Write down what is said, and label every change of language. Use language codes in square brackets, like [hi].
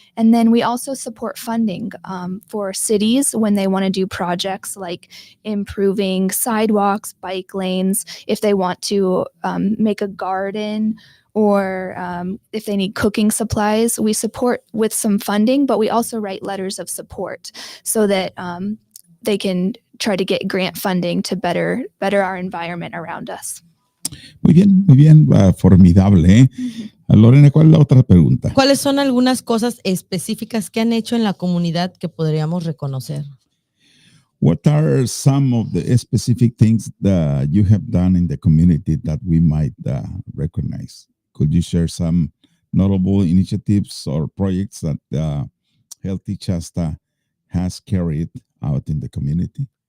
[en] And then we also support funding for cities when they want to do projects like improving sidewalks, bike lanes, if they want to make a garden, or if they need cooking supplies. We support with some funding, but we also write letters of support so that they can try to get grant funding to better our environment around us. [es] Muy bien, formidable. Lorena, ¿cuál es la otra pregunta? ¿Cuáles son algunas cosas específicas que han hecho en la comunidad que podríamos reconocer? [en] What are some of the specific things that you have done in the community that we might recognize? Could you share some notable initiatives or projects that Healthy Shasta has carried out in the community?